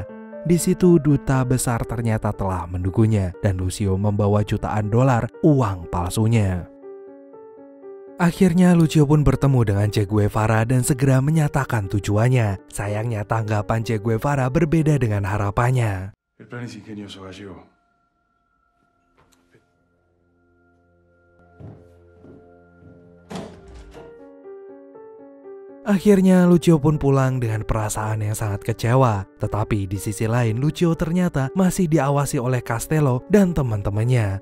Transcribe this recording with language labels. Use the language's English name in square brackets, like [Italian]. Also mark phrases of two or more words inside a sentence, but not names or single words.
[Indonesian] Di situ duta besar ternyata telah menunggunya dan Lucio membawa jutaan dolar uang palsunya. Akhirnya Lucio pun bertemu dengan Che Guevara dan segera menyatakan tujuannya. Sayangnya tanggapan Che Guevara berbeda dengan harapannya. [Spanish] El plan es ingenioso, Gallego. [Indonesian] Akhirnya Lucio pun pulang dengan perasaan yang sangat kecewa. Tetapi di sisi lain Lucio ternyata masih diawasi oleh Castello dan teman-temannya.